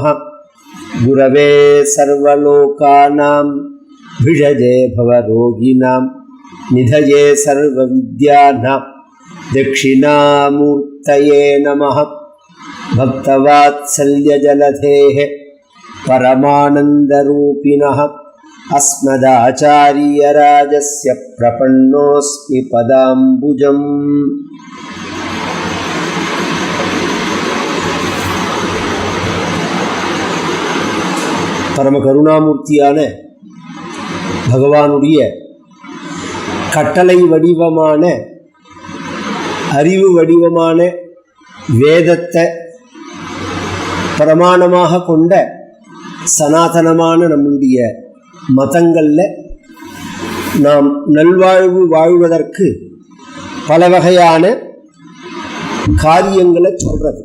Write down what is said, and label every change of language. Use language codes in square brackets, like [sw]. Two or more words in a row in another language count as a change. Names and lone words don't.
[sa] गुरवे सर्वलोकानां भिषजे भवरोगिणां निधये सर्वविद्यानां दक्षिणामूर्तये नमः। भक्तवात्सल्यजलधेः परमानन्दरूपिणः अस्मदाचार्यराजस्य प्रपन्नोऽस्मि पदाम्बुजम्। [ta] பரம கருணாமூர்த்தியான பகவானுடைய கட்டளை வடிவமான அறிவு வடிவமான வேதத்தை பிரமாணமாக கொண்ட சனாதனமான நம்முடைய மதங்களில் நாம் நல்வாழ்வு வாழ்வதற்கு பல வகையான காரியங்களை சொல்கிறது.